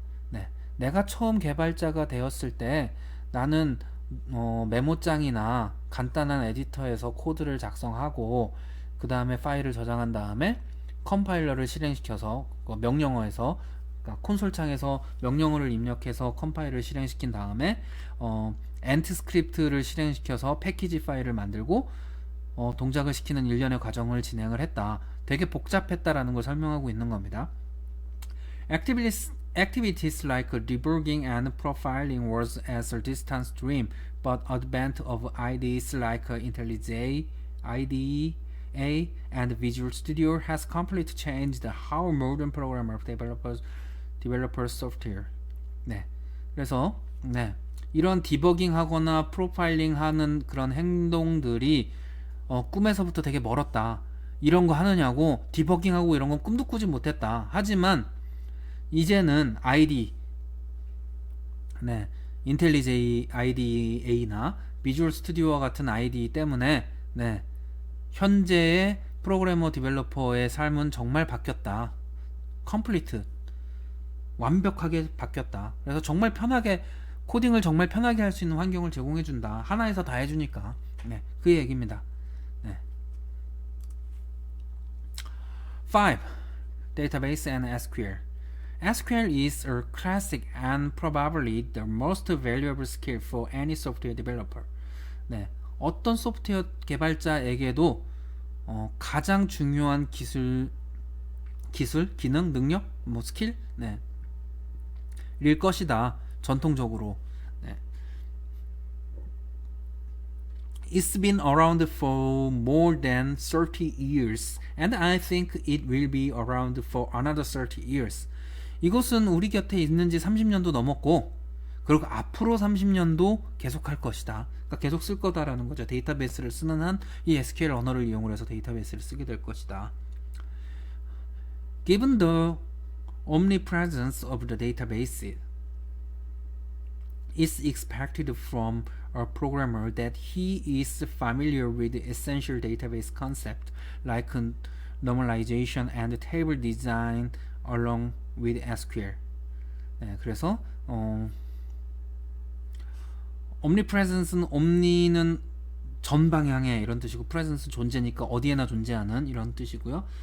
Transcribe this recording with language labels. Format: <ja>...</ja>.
<ko>네, 내가 처음 개발자가 되었을 때 나는 메모장이나 간단한 에디터에서 코드를 작성하고 그 다음에 파일을 저장한 다음에 컴파일러를 실행시켜서 명령어에서, 그러니까 콘솔 창에서 명령어를 입력해서 컴파일을 실행시킨 다음에 엔트 스크립트를 실행시켜서 패키지 파일을 만들고 동작을 시키는 일련의 과정을 진행을 했다. 되게 복잡했다라는 걸 설명하고 있는 겁니다.</ko> <en>Activities like debugging and profiling was as a distant dream, but advent of IDEs like IntelliJ, IDE, and Visual Studio has completely changed how modern programmers develop software.</en> <ko>네, 그래서 네, 이런 디버깅 하거나 프로파일링 하는 그런 행동들이 꿈에서부터 되게 멀었다. 이런 거 하느냐고, 디버깅하고 이런 건 꿈도 꾸지 못했다. 하지만 이제는 IDE, 네, IntelliJ IDE나 비주얼 스튜디오와 같은 IDE 때문에 네, 현재의 프로그래머 디벨로퍼의 삶은 정말 바뀌었다. 컴플리트, 완벽하게 바뀌었다. 그래서 정말 편하게, 코딩을 정말 편하게 할 수 있는 환경을 제공해준다. 하나에서 다 해주니까. 네, 그 얘기입니다. 네.</ko> <en>5. Database and SQL. SQL is a classic and probably the most valuable skill for any software developer.</en> <ko>네, 어떤 소프트웨어 개발자에게도 가장 중요한 기술, 기능, 능력, 뭐 스킬, 네, 일 것이다. 전통적으로. 네.</ko> <en>It's been around for more than 30 years, and I think it will be around for another 30 years.</en> <ko>이것은 우리 곁에 있는 지 30년도 넘었고, 그리고 앞으로 30년도 계속 할 것이다. 그러니까 계속 쓸 거다라는 거죠. 데이터베이스를 쓰는 한 이 SQL 언어를 이용을 해서 데이터베이스를 쓰게 될 것이다.</ko> <en>Given the omnipresence of the database, it's expected from a programmer that he is familiar with the essential database concept like normalization and table design along with SQL.</en> <ko>네, 그래서 omnipresence는, omni는 전 방향에 이런 뜻이고, presence는 존재니까 어디에나 존재하는 이런 뜻이고요.</ko>